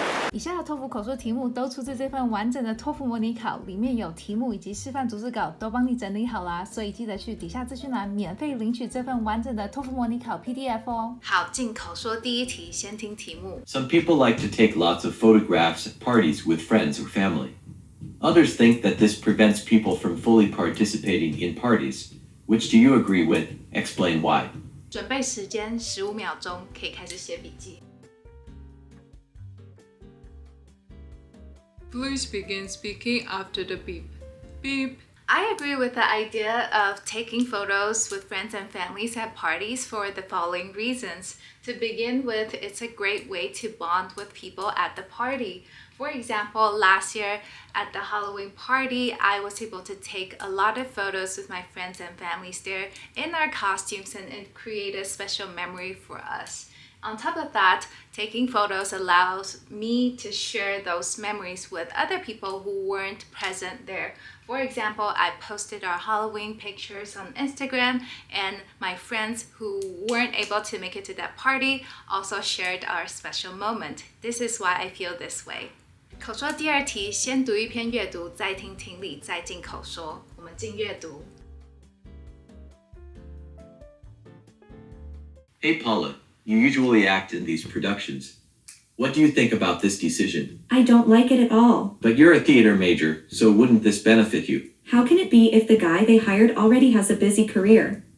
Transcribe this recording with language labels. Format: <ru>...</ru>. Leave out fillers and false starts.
<zh>以下的托福口说题目都出自这份完整的托福模拟考，里面有题目以及示范逐字稿都帮你整理好啦，所以记得去底下资讯栏免费领取这份完整的托福模拟考 PDF 哦。好，进口说第一题，先听题目。</zh> <en>Some people like to take lots of photographs at parties with friends or family. Others think that this prevents people from fully participating in parties. Which do you agree with? Explain why.</en> <zh>准备时间15秒钟，可以开始写笔记。</zh> <en>Please begin speaking after the beep. Beep. I agree with the idea of taking photos with friends and families at parties for the following reasons. To begin with, it's a great way to bond with people at the party. For example, last year at the Halloween party, I was able to take a lot of photos with my friends and families there in our costumes, and it created a special memory for us. On top of that, taking photos allows me to share those memories with other people who weren't present there. For example, I posted our Halloween pictures on Instagram, and my friends who weren't able to make it to that party also shared our special moment. This is why I feel this way.</en> <zh>口说第二题，先读一篇阅读，再听听力，再进口说。我们进阅读。</zh> <en>Hey Paula, you usually act in these productions. What do you think about this decision? I don't like it at all. But you're a theater major, so wouldn't this benefit you? How can it be if the guy they hired already has a busy career?</en>